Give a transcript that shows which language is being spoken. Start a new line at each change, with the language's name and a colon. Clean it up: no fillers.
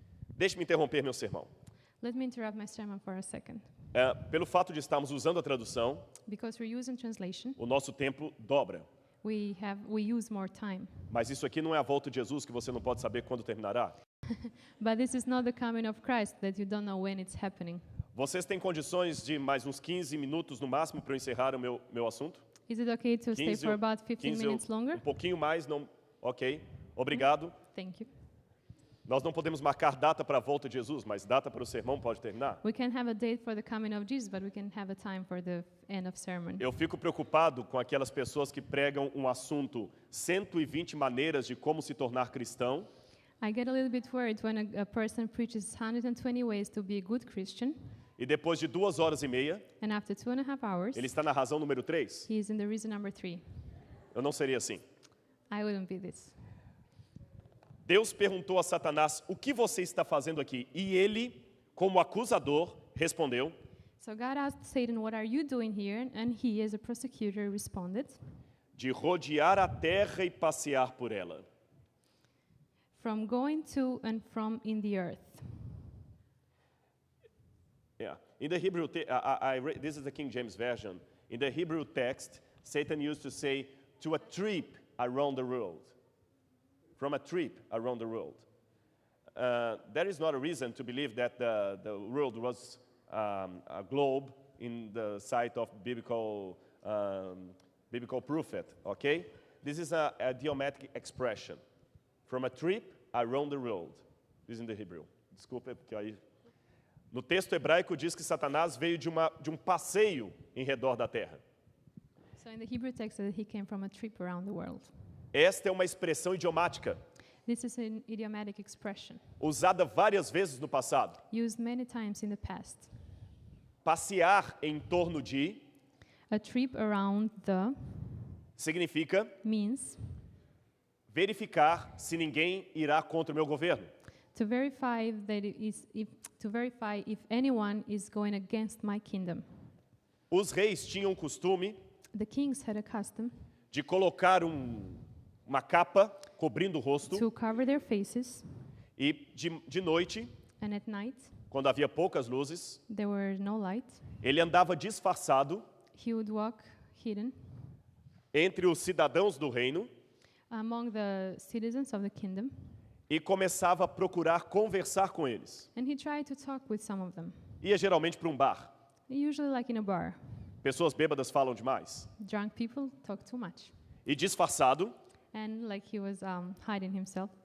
Portuguese: Deixe-me interromper meu sermão.
English: Let me interrupt my sermon for a second.
Portuguese: Pelo fato de estarmos usando a tradução,
English: Because we're using translation,
Portuguese: o nosso tempo dobra.
English: we use more time.
Portuguese: Mas isso aqui não é a volta de Jesus que você não pode saber quando terminará.
English: But this is not the coming of Christ that you don't know when it's happening.
Portuguese: Vocês têm condições de mais uns 15 minutos no máximo para eu encerrar o meu assunto?
English: Is it okay to stay 15 for about 15 minutes longer?
Portuguese: Um pouquinho mais, não. Ok. Obrigado.
English: Thank you.
Portuguese: Nós não podemos marcar data para a volta de Jesus, mas data para o sermão pode terminar.
English: We can have a date for the coming of Jesus, but we can have a time for the end of sermon.
Portuguese: Eu fico preocupado com aquelas pessoas que pregam um assunto 120 maneiras de como se tornar cristão.
English: I get a little bit worried when a person preaches 120 ways to be a good Christian,
Portuguese: E depois de 2 horas e meia,
English: and after 2.5 hours,
Portuguese: ele está na razão número 3.
English: he is in the reason number 3.
Portuguese: Eu não seria assim.
English: I wouldn't be this.
Portuguese: Deus perguntou a Satanás: o que você está fazendo aqui? E ele, como acusador, respondeu:
English: So God asked Satan, what are you doing here? And he, as a prosecutor, responded,
Portuguese: de rodear a terra e passear por ela.
English: from going to and from in the earth. Yeah. In the Hebrew, this is the King James Version. In the Hebrew text, Satan used to say, to a trip around the world. From a trip around the world. There is not a reason to believe that the world was a globe in the sight of biblical prophet, okay? This is a idiomatic expression. From a trip around the world. This is in the Hebrew.
Portuguese: Desculpa, porque aí... No texto hebraico diz que Satanás veio de um passeio em redor da terra.
English: So in the Hebrew text, that he came from a trip around the world.
Portuguese: Esta é uma expressão idiomática,
English: This is an idiomatic expression,
Portuguese: usada várias vezes no passado.
English: used many times in the past.
Portuguese: Passear em torno de
English: A trip around the
Portuguese: significa
English: means
Portuguese: verificar se ninguém irá contra o meu governo.
English: to verify that if anyone is going against my kingdom.
Portuguese: Os reis tinham o costume
English: The kings had a custom
Portuguese: de colocar uma capa cobrindo o rosto
English: to cover their faces,
Portuguese: e de noite,
English: and at night
Portuguese: quando havia poucas luzes,
English: there were no light.
Portuguese: ele andava disfarçado
English: He would walk hidden
Portuguese: entre os cidadãos do reino
English: among the citizens of the kingdom,
Portuguese: e começava a procurar conversar com eles.
English: And he tried to talk with some of them,
Portuguese: Ia geralmente para um bar.
English: usually like in a bar.
Portuguese: Pessoas bêbadas falam demais.
English: Drunk people talk too much.
Portuguese: E disfarçado,
English: And like he was hiding himself.